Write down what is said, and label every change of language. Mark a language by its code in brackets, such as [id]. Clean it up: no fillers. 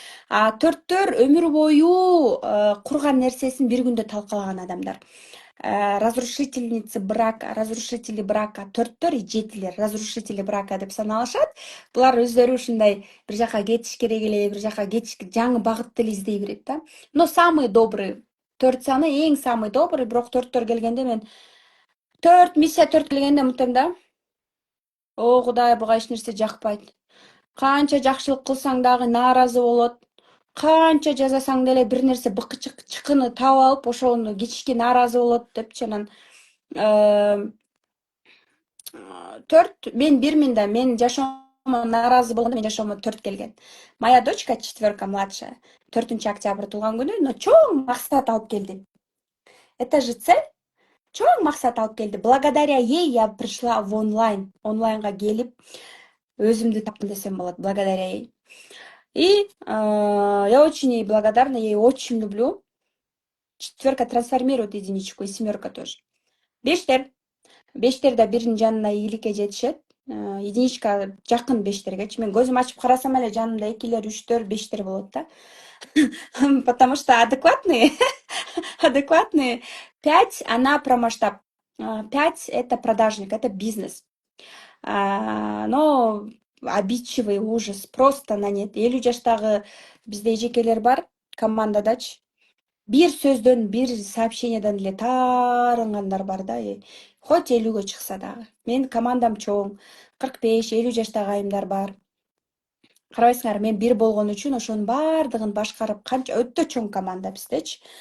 [ky] Төрттөр өмүр бою курган нерсесин бир күндө талкалаган адамдар. [ru] Разрушительницы брака, разрушители брака, төрттөр и жетилер, разрушители брака [ky] деп саналышат. Булар өздөрү ушундай бир жака кетиш керек эле, бир жака кетиш, жаңы багытты эле издей берет да. [ru] Но самый добрый, [ky] 4 саны эң [ru] самый добрый, [ky] бирок төрттөр келгенде мен 4 миссия 4 келгенде мынтем да. О, Кудай, буга эч нерсе жакпайт. Канча жакшылык кылсаң дагы нааразы болот. Канча жазасаң деле бир нерсе быкычык чыкыны таап алып, ошону кечичке нааразы болот депчи анан 4 мен бирмин да, мен жашоомо нааразы болгондо мен жашоомо 4 келген. [ru] Моя дочка 4 младшая, [ky] 4 октябрь туулган күнү, но чоң максат алып келди. [ru] Это же цель. [ky] Чоң максат алып келди. [ru] Благодаря ей я пришла в онлайн. [ky] Онлайнга келип өзүмдү таптым десем болот, [ru] благодаря ей. И я очень ей благодарна, я ее очень люблю. Четверка трансформирует единичку, и семерка тоже. [ky] Бештер. Бештер да биринин жанына ийгиликке жетишет. Единичка жакын бештергечи. Мен көзүм ачып карасам эле жанымда экилер, үчтөр, бештер болот да. [ru] Потому что адекватные, адекватные. 5, она про масштаб. 5 это продажник, это бизнес. Но обидчивый ужас, просто на нет. [ky] 50 жаштагы бизде эжекелер бар, командадачы. Бир сөздөн, бир сообщениядан эле таарынгандар бар да. Хоть 50-гө чыкса дагы. Менин командам чоң. 45-50 жаштагы айымдар бар. Карабайсыңарбы, мен бир болгон үчүн ошонун баардыгын башкарып, канча өтө чоң команда биздечи.